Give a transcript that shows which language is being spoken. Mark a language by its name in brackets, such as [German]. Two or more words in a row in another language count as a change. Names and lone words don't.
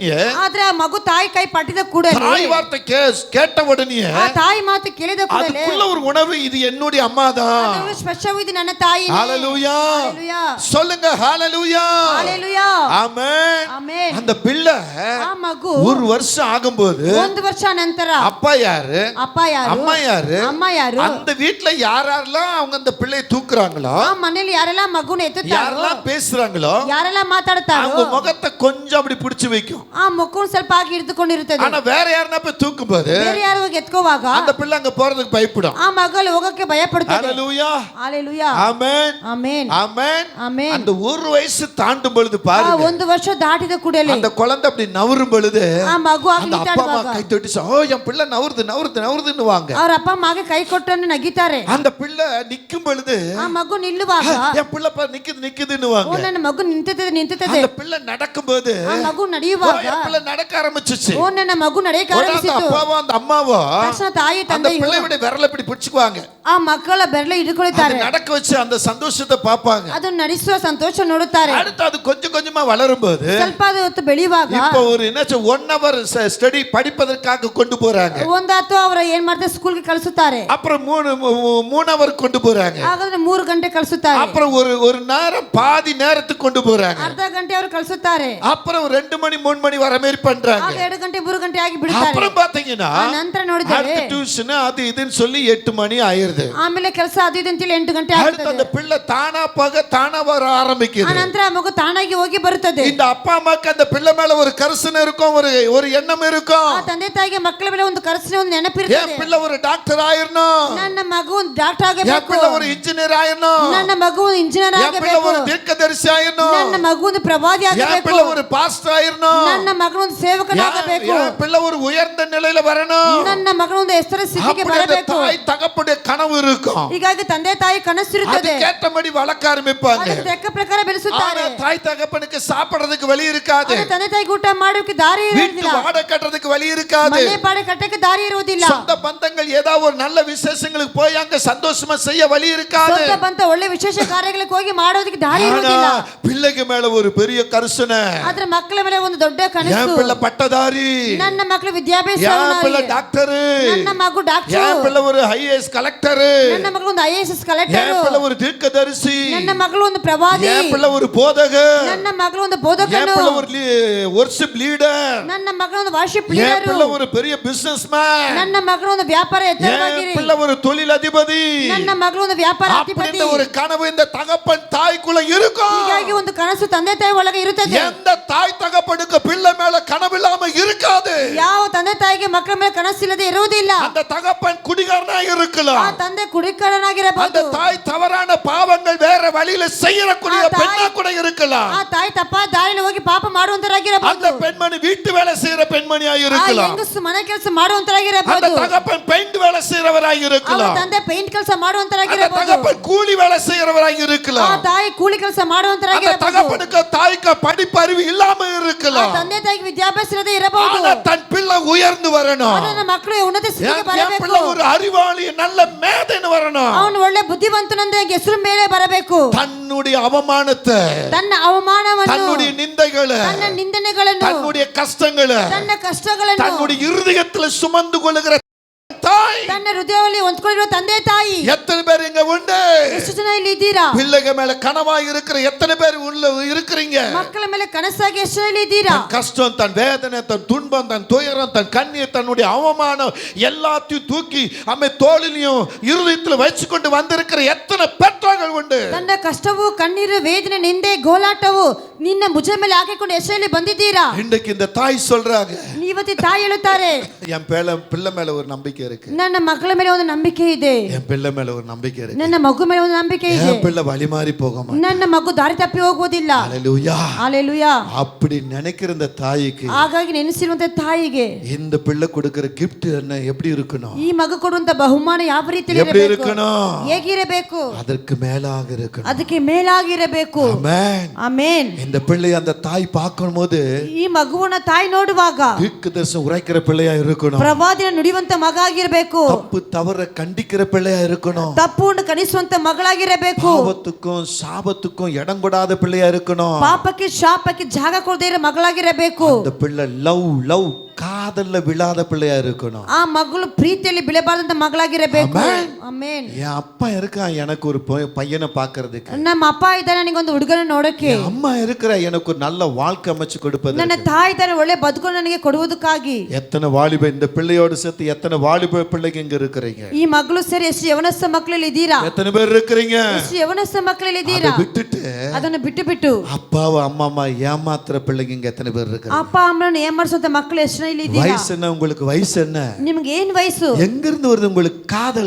[Kannada] ಆದ್ರೆ ಆ ಮಗು ತಾಯಿ ಕೈ ಪಟ್ಟಿದ ಕೂಡಲೇ, [Tamil] தாய் வார்த்தை கேட்ட உடனே [Kannada] ಆ ತಾಯಿ ಮಾತು ಕೇಳಿದ ಕೂಡಲೇ [Tamil] அதுக்குள்ள ஒரு உணர்வு, இது என்னுடைய அம்மா தான். [Kannada] ಅದರ ಸ್ಪರ್ಶವು ಇದು ನನ್ನ ತಾಯಿ. [Tamil] ஹalleluya ஹalleluya சொல்லுங்க, ஹalleluya ஹalleluya ஆமென். [Kannada] ಆಮೆನ್. [Tamil] அந்த பிள்ளை [Kannada] ಆ ಮಗು [Tamil] ஒரு வருஷம் ஆகும்போது [Kannada] ಒಂದು ವರ್ಷ ನಂತರ [Tamil] அப்பா யாரு, [Kannada] ಅಪ್ಪ ಯಾರು, [Tamil] அம்மா யாரு, [Kannada] ಅಮ್ಮ ಯಾರು, [Tamil] அந்த வீட்ல யாரெல்லாம் அவங்க அந்த பிள்ளையை தூக்குறாங்களோ, [Kannada] ಆ ಮನೆಯಲ್ಲಿ ಯಾರೆಲ್ಲ ಮಗುನ ಎತ್ತುತ್ತಾರೋ, [Tamil] யாரெல்லாம் பேசுறாங்களோ, [Kannada] ಯಾರೆಲ್ಲ ಮಾತಾಡ್ತಾರೋ [Tamil] அவங்க முகத்தை கொஞ்சம் அப்படி பிடிச்சு வைக்கும். [Kannada] ಆ ಮಗುನ ಸ್ವಲ್ಪ ಆಗಿ ಹಿಡಿದುಕೊಂಡಿರುತ್ತದೆ. [Tamil] ஆனா வேற யாருன்னா போய் தூக்கும்போது [Kannada] ಬೇರೆ ಯಾರು ಹೋಗಿ ಎತ್ಕೋವಾಗ [Tamil] அந்த பிள்ளை அங்க போறதுக்கு பயப்படும். [Kannada] ಆ ಮಗಳು ಹೋಗಕ್ಕೆ ಭಯ ಪಡುತ್ತದೆ. [Tamil] ஹalleluya ஹalleluya ஆமென் [Kannada] ಆಮೆನ್ [Tamil] ஆமென். [Kannada] ಆಮೆನ್. [Tamil] அந்த ஒரு வயசு தாண்டும் பொழுது [Kannada] ಆ [Tamil] பாருங்க, [Kannada] ಒಂದು ವರ್ಷ ದಾಟಿದ ಕೂಡಲೇ [Tamil] அந்த குழந்தை அப்படி நவரும் பொழுது [Kannada] ಆ ಮಗು ಆಗಿ [Tamil] அந்த அப்பா அம்மா [Kannada] ನಿಂತಾಡುವಾಗ [Tamil] கை தொட்டு ஓ என் பிள்ளை நவருதுன்னு வாங்க. [Kannada] ಅವ್ರ ಅಪ್ಪ ಅಮ್ಮಗೆ ಕೈ ಕೊಟ್ಟನ್ನು ನಗಿತಾರೆ. [Tamil] அந்த பிள்ளை நிக்கும் பொழுது [Kannada] ಆ ಮಗು ನಿಲ್ಲುವಾಗ [Tamil] என் பிள்ளை நிக்குதுன்னு வாங்க. [Kannada] ಓ ನನ್ನ ಮಗು ನಿಂತುತ್ತದೆ. [Tamil] அந்த பிள்ளை நடக்கும்போது [Kannada] ಆ ಮಗು [Tamil] ஓ [Kannada] ನಡೆಯುವಾಗ [Tamil] என் பிள்ளை நடக்க ஆரம்பிச்சுச்சு. [Kannada] ಓ ನನ್ನ ಮಗು ನಡೆಯಕ್ಕೆ [Tamil] உடனே அந்த [Kannada] ಆರಂಭಿಸಿತು. [Tamil] அப்பாவோ அந்த அம்மாவோ [Kannada] ತಕ್ಷಣ ತಾಯಿ [Tamil] அந்த [Kannada] ತಂದೆಯು [Tamil] பிள்ளையோட விரலை இப்படி பிடிச்சுக்குவாங்க. [Kannada] ಆ ಮಕ್ಕಳ ಬೆರಳು [Tamil] அது [Kannada] ಹಿಡ್ಕೊಳ್ತಾರೆ. [Tamil] நடக்க வச்சு அந்த சந்தோஷத்தை பார்ப்பாங்க. [Kannada] ಅದನ್ನು ನಡೆಸುವ ಸಂತೋಷ ನೋಡುತ್ತಾರೆ. [Tamil] அடுத்து அது கொஞ்சம் கொஞ்சமா வளரும்போது [Kannada] ಸ್ವಲ್ಪ ಹೊತ್ತು ಬೆಳೆಯುವಾಗ [Tamil] இப்போ ஒரு என்னாச்சு 1 hour ஸ்டடி படிப்பதற்காக கொண்டு போறாங்க. [Kannada] ಒಂದಾತು ಅವರ ಏನ್ ಮಾಡ್ತಾರೆ, ಸ್ಕೂಲ್ಗೆ ಕಳಿಸುತ್ತಾರೆ. [Tamil] அப்புறம் 3 hour கொண்டு போறாங்க. [Kannada] ಹಾಗಾದ್ರೆ 3 ಗಂಟೆ ಕಳಿಸುತ್ತಾರೆ. [Tamil] அப்புறம் ஒரு நேரம் பாதி நேரத்துக்கு கொண்டு போறாங்க. [Kannada] ಅರ್ಧ ಗಂಟೆ ಅವರು ಕಳಿಸುತ್ತಾರೆ. [Tamil] அப்புறம் 2 மணி 3 மணி வர மாதிரி பண்றாங்க. [Kannada] ಆಗ 2 ಗಂಟೆ 3 ಗಂಟೆ ಆಗಿ ಬಿಡ್ತಾರೆ. [Tamil] அப்புறம் பாத்தீங்கன்னா [Kannada] ಆ ನಂತರ ನೋಡಿದರೆ [Tamil] அடுத்து டியூஷன் அது இதுன்னு சொல்லி 8 மணி ஆயிருது. [Kannada] ಆಮೇಲೆ ಕೆಲಸ ಅದು ಇದು ಅಂತೇಳಿ 8 ಗಂಟೆ [Tamil] அடுத்து [Kannada] ಆಗುತ್ತದೆ. [Tamil] அந்த பிள்ளை தானா போக தானா வர [Kannada] ಆ [Tamil] ஆரம்பிக்குது. [Kannada] ನಂತರ ಆ ಮಗು ತಾನಾಗಿ ಹೋಗಿ ಬರುತ್ತದೆ. [Tamil] இந்த அப்பா அம்மாக்கு அந்த பிள்ளை மேல ஒரு கரிசனை இருக்கும், ஒரு எண்ணம் இருக்கும். [Kannada] ಆ ತಂದೆ ತಾಯಿಗೆ ಮಕ್ಕಳ ಮೇಲೆ ಒಂದು ಕನಸಿನ ಒಂದು [Tamil] என் [Kannada] ನೆನಪಿರುತ್ತದೆ. [Tamil] பிள்ளை ஒரு டாக்டர் ஆயிரணும், [Kannada] ನನ್ನ ಮಗು ಒಂದು ಡಾಕ್ಟರ್ [Tamil] என் [Kannada] ಆಗಬೇಕು, [Tamil] பிள்ளை ஒரு இன்ஜினியர் ஆயிரணும், [Kannada] ನನ್ನ ಮಗು ಒಂದು ಇಂಜಿನಿಯರ್ [Tamil] என் பிள்ளை [Kannada] ಆಗಬೇಕು, [Tamil] ஒரு தீர்க்கதரிசி ஆயிரணும், [Kannada] ನನ್ನ ಮಗು ಒಂದು ಪ್ರವಾದಿ [Tamil] என் [Kannada] ಆಗಬೇಕು, [Tamil] பிள்ளை ஒரு பாஸ்டர் ஆயிரணும், [Kannada] ನನ್ನ ಮಗನು ಒಂದು ಸೇವಕನಾಗಬೇಕು, [Tamil] என் பிள்ளை ஒரு உயர்ந்த நிலையில வரணும். [Kannada] ನನ್ನ ಮಗನು ಒಂದು ಎತ್ತರ ಸ್ಥಿತಿಗೆ [Tamil] அப்படி அந்த [Kannada] ಬರಬೇಕು. [Tamil] தாய் தகப்புடைய கனவு இருக்கும். [Kannada] ಹೀಗಾಗಿ ತಂದೆ ತಾಯಿ ಕನಸಿರುತ್ತದೆ. [Tamil] அதுக்கேற்றபடி வளர்க்க ஆரம்பிப்பாங்க. [Kannada] ಅದಕ್ಕೆ ತಕ್ಕ ಪ್ರಕಾರ ಬೆಳೆಸುತ್ತಾರೆ. [Tamil] ஆனா தாய் தகப்பனுக்கு சாப்பிடுறதுக்கு வழி இருக்காது, [Kannada] ಆದ್ರೆ ತಂದೆ ತಾಯಿಗೆ ಊಟ ಮಾಡೋಕೆ ದಾರಿ [Tamil] வீட்டு [Kannada] ಇರುವುದಿಲ್ಲ, [Tamil] வாடகை கட்டுறதுக்கு வழி இருக்காது, [Kannada] ಮನೆ ಬಾಡಿಗೆ ಕಟ್ಟಕ್ಕೆ ದಾರಿ ಇರುವುದಿಲ್ಲ, [Tamil] சொந்த பந்தங்கள் ஏதாவது ஒரு நல்ல விசேஷங்களுக்கு போய் அங்க சந்தோஷமா செய்ய வழி இருக்காது. [Kannada] ಸ್ವಂತ ಬಂತ ಒಳ್ಳೆ ವಿಶೇಷ ಕಾರ್ಯಗಳಿಗೆ ಹೋಗಿ ಮಾಡೋದಕ್ಕೆ ದಾರಿ [Tamil] ஆனா [Kannada] ಇರುವುದಿಲ್ಲ. [Tamil] பிள்ளைக்கு மேல ஒரு பெரிய கரிசனை, [Kannada] ಆದ್ರೆ ಮಕ್ಕಳ ಮೇಲೆ ಒಂದು ದೊಡ್ಡ [Tamil] என் [Kannada] ಕನಸು, [Tamil] பிள்ளை பட்டதாரி, [Kannada] ನನ್ನ ಮಕ್ಕಳು ವಿದ್ಯಾಭ್ಯಾಸ, [Tamil] என் பிள்ளை டாக்டர், [Kannada] ನನ್ನ ಮಗು ಡಾಕ್ಟರ್, [Tamil] என் பிள்ளை ஒரு ஐஏஎஸ் கலெக்டர், [Kannada] ನನ್ನ ಮಗಳು ಒಂದು IAS ಕಲೆಕ್ಟರ್, [Tamil] என் பிள்ளை ஒரு தீர்க்கதரிசி, [Kannada] ನನ್ನ ಮಗಳು ಒಂದು ಪ್ರವಾದಿ, [Tamil] என் பிள்ளை ஒரு போதகர், [Kannada] ನನ್ನ ಮಗಳು ಒಂದು [Tamil] என் [Kannada] ಬೋಧಕನು, [Tamil] பிள்ளை ஒரு [English] worship leader, [Kannada] ನನ್ನ ಮಗಳು ಒಂದು ವಾರ್ಷಿಪ್ [Tamil] என் [Kannada] ಲೀಡರ್, [Tamil] பிள்ளை ஒரு பெரிய businessman, [Kannada] ನನ್ನ ಮಗಳು ಒಂದು ವ್ಯಾಪಾರ [Tamil] என் [Kannada] ಎತ್ತರವಾಗಿರಿ, [Tamil] பிள்ளை ஒரு தொழிலதிபதி. [Kannada] ನನ್ನ ಮಗಳು ಒಂದು ವ್ಯಾಪಾರ ಅಧಿಪತಿ. [Tamil] அப்படின்ற ஒரு கனவு இந்த தகப்பன் தாய்க்குள்ள இருக்கும். [Kannada] ಹೀಗಾಗಿ ಒಂದು ಕನಸು ತಂದೆ ತಾಯಿ ಒಳಗೆ ಇರುತ್ತದೆ. [Tamil] எந்த தாய் தகப்பனுக்கு பிள்ளை மேல கனவு இல்லாம இருக்காது. [Kannada] ಯಾವ ತಂದೆ ತಾಯಿಗೆ ಮಕ್ಕಳ ಮೇಲೆ ಕನಸಿಲ್ಲದೆ ಇರುವುದಿಲ್ಲ. [Tamil] அந்த தகப்பன் குடிகாரனா [Kannada] ಆ [Tamil] இருக்கலாம், [Kannada] ತಂದೆ ಕುಡಿಕಾರನಾಗಿರಬಹುದು, [Tamil] அந்த தாய் தவறான பாவங்கள் வேற வழியில செய்யக்கூடிய பெண்ணா கூட இருக்கலாம், [Kannada] ಆ ತಾಯಿ ತಪ್ಪಾದ ದಾರಿಯಲ್ಲಿ ಹೋಗಿ ಪಾಪ ಮಾಡುವಂತರಾಗಿರಬಹುದು, [Tamil] அந்த பெண்மணி வீட்டு வேலை செய்யற பெண்மணியா [Kannada] ಆ [Tamil] இருக்கலாம், [Kannada] ಹೆಂಗಸು ಮನೆ ಕೆಲಸ [Tamil] அந்த [Kannada] ಮಾಡುವಂತರಾಗಿರಬಹುದು, [Tamil] தகப்பன் பெயிண்ட் வேலை செய்யறவராய் [Kannada] ಆ [Tamil] இருக்கலாம், [Kannada] ತಂದೆ ಪೇಂಟ್ ಕೆಲಸ [Tamil] அந்த [Kannada] ಮಾಡುವಂತರಾಗಿರಬಹುದು, [Tamil] தகப்பன் கூலி வேலை செய்யறவராய் [Kannada] ಆ [Tamil] இருக்கலாம், [Kannada] ತಾಯಿ ಕೂಲಿ ಕೆಲಸ [Tamil] அந்த [Kannada] ಮಾಡುವಂತರಾಗಿರಬಹುದು, [Tamil] தகப்பனுக்கு தாய்க்கு படிப்பறிவு இல்லாம [Kannada] ಆ [Tamil] இருக்கலாம். [Kannada] ತಂದೆ ತಾಯಿಗೆ ವಿದ್ಯಾಭ್ಯಾಸ ಇರದೇ ಇರಬಹುದು, [Tamil] ஆனா தன் பிள்ளை உயர்ந்து வரணும், [Kannada] ನನ್ನ ಮಕ್ಕಳು ಉನ್ನತ ಸ್ಥಿತಿಗೆ [Tamil] என் [Kannada] ಬರಬೇಕು, [Tamil] பிள்ளை ஒரு அறிவாளி நல்ல மேதைன்னு வரணும், [Kannada] ಅವನು ಒಳ್ಳೆ ಬುದ್ಧಿವಂತನಂದ್ರೆ ಹೆಸರು ಮೇಲೆ ಬರಬೇಕು, [Tamil] தன்னுடைய அவமானத்தை, [Kannada] ತನ್ನ ಅವಮಾನವನ್ನು, [Tamil] தன்னுடைய நிந்தைகளை, [Kannada] ತನ್ನ ನಿಂದನೆಗಳನ್ನು, [Tamil] தன்னுடைய கஷ்டங்களை [Kannada] ತನ್ನ ಕಷ್ಟಗಳನ್ನು [Tamil] தன்னுடைய இருதயத்தில் சுமந்து கொள்ளுகிற தாய் [Kannada] ತನ್ನ ಹೃದಯದಲ್ಲಿ ಹೊಂದ್ಕೊಂಡಿರುವ ತಂದೆ ತಾಯಿ [Tamil] எத்தனை பேர் இங்க உண்டு? [Kannada] ಎಷ್ಟು ಜನ ಇಲ್ಲಿ ಇದ್ದೀರಾ? [Tamil] பிள்ளைங்க மேல கனவாய் இருக்கிற எத்தனை பேர் உள்ள இருக்கிறீங்க? [Kannada] ಮಕ್ಕಳ ಮೇಲೆ ಕನಸಾಗಿ ಎಷ್ಟು ಜನ ಇಲ್ಲಿ ಇದ್ದೀರಾ? [Tamil] தன் கஷ்டம், தன் வேதனை, தன் துன்பம், தன் துயரம், தன் கண்ணீர், தன்னுடைய அவமானம் எல்லாத்தையும் தூக்கி அம்மை தோளிலையும் இருதயத்தில் வச்சுக்கொண்டு வந்திருக்கிற எத்தனை பெற்றோர்கள் உண்டு? [Kannada] ತನ್ನ ಕಷ್ಟವು ಕಣ್ಣೀರು ವೇದನೆ ನಿಂದೆ ಗೋಲಾಟವು ನಿನ್ನ ಭುಜ ಮೇಲೆ ಹಾಕಿಕೊಂಡು ಎಷ್ಟರಲ್ಲಿ ಬಂದಿದ್ದೀರಾ? [Tamil] இன்றைக்கு இந்த தாய் சொல்றாங்க, [Kannada] ಇವತ್ತಿ ತಾಯಿ ಹೇಳುತ್ತಾರೆ, [Tamil] என் பிள்ளை மேல ஒரு நம்பிக்கை இருக்கு, [Kannada] ನನ್ನ ಮಕ್ಕಳ ಮೇಲೆ ಒಂದು ನಂಬಿಕೆ ಇದೆ, [Tamil] என் பிள்ளை மேல ஒரு நம்பிக்கை இருக்கு, [Kannada] ನನ್ನ ಮಗು ಮೇಲೆ ಒಂದು ನಂಬಿಕೆ ಇದೆ, [Tamil] என் பிள்ளை வழி மாறி போக மாட்டான். [Kannada] ನನ್ನ ಮಗು ದಾರಿ ತಪ್ಪಿ ಹೋಗುವುದಿಲ್ಲ. [Tamil] ஹல்லேலூயா. ஹalleluya. அப்படி நினைக்கிற இந்த தாய்க்கு [Kannada] ಹಾಗಾಗಿ ನೆನೆಸಿರುವಂತ ತಾಯಿಗೆ [Tamil] இந்த பிள்ளை கொடுக்கிற gift என்ன எப்படி இருக்கணும்? [Kannada] ಈ ಮಗು ಕೊಡುವಂತ ಬಹುಮಾನ ಯಾವ ರೀತಿಯಲ್ಲಿ [Tamil] எப்படி [Kannada] ಇರಬೇಕು? [Tamil] இருக்கணும்? [Kannada] ಹೇಗಿರಬೇಕು? [Tamil] அதற்கு மேலாக இருக்கணும். [Kannada] ಅದಕ್ಕೆ ಮೇಲಾಗಿರಬೇಕು. [Tamil] ஆமென். [Kannada] ಆಮೆನ್. [Tamil] இந்த பிள்ளை அந்த தாய் பார்க்கும்போது [Kannada] ಈ ಮಗುವನ್ನ ತಾಯಿ ನೋಡುವಾಗ [Tamil] தீர்க்கதரிசனம் உரைக்கிற பிள்ளையா இருக்கணும், [Kannada] ಪ್ರವಾದಿನ ನುಡಿಯುವಂತ ಮಗ ಆಗಿರಬೇಕು, [Tamil] தப்பு தவற கண்டிக்கிற பிள்ளையா இருக்கணும், [Kannada] ತಪ್ಪನ್ನು ಕಣಿಸುವಂತ ಮಗಳಾಗಿರಬೇಕು, [Tamil] பாவத்துக்கும் சாபத்துக்கும் இடம் கொடாத பிள்ளையா இருக்கணும், [Kannada] ಪಾಪಕ್ಕೆ ಶಾಪಕ್ಕೆ ಜಾಗ ಕೊಡದೇ ಇರೋ ಮಗಳಾಗಿರಬೇಕು, [Tamil] அந்த பிள்ளை லவ் காதல்ல விழாத பிள்ளையா இருக்கணும். [Kannada] ಆ ಮಗಳು ಪ್ರೀತಿಯಲ್ಲಿ ಬೀಳಬಾರದಂತ ಮಗಳಾಗಿರಬೇಕು. ಆಮೆನ್. ಆಮೆನ್. [Tamil] என் அப்பா இருக்கான் எனக்கு ஒரு பையனை பார்க்கிறதுக்கு, [Kannada] ನಮ್ಮ ಅಪ್ಪ ಇದ್ದಾನೆ ನನಗೆ ಒಂದು ಹುಡುಗನ ನೋಡಕ್ಕೆ, [Tamil] என் அம்மா இருக்கிற எனக்கு ஒரு நல்ல வாழ்க்கை அமைச்சு கொடுப்பது, [Kannada] ನನ್ನ ತಾಯಿ ಇದ್ದಾನೆ ಒಳ್ಳೆ ಬದುಕು ನನಗೆ ಕೊಡುವುದಕ್ಕಾಗಿ. [Tamil] எத்தனை வாலிப இந்த பிள்ளையோடு சேர்த்து எத்தனை வாலிப பிள்ளைங்க இங்க இருக்கிறீங்க? [Kannada] ಈ ಮಗಳು ಸೇರಿ ಎಷ್ಟು ಯವನಸ್ಥ ಮಕ್ಕಳಲ್ಲಿ ಇದ್ದೀರಾ? [Tamil] எத்தனை பேர் இருக்கிறீங்க? [Kannada] ಎಷ್ಟು ಯವನಸ್ಥ ಮಕ್ಕಳಲ್ಲಿ ಇದ್ದೀರಾ? [Tamil] அதை விட்டுட்டு [Kannada] ಅದನ್ನು ಬಿಟ್ಟು [Tamil] அப்பாவை அம்மா ஏமாத்துற பிள்ளைங்க இங்க எத்தனை பேர் இருக்கிறீங்க? [Kannada] ಅಪ್ಪ ಅಮ್ಮನನ್ನು ಏಮಾರಿಸುವಂತ ಮಕ್ಕಳು ಎಷ್ಟು ಜನ ಇಲ್ಲಿ ಇದ್ದೀರಾ? [Tamil] வயசு என்ன உங்களுக்கு? வயசு என்ன? [Kannada] ನಿಮ್ಗೆ ಏನ್ ವಯಸ್ಸು? [Tamil] எங்க இருந்து வருது உங்களுக்கு காதல்?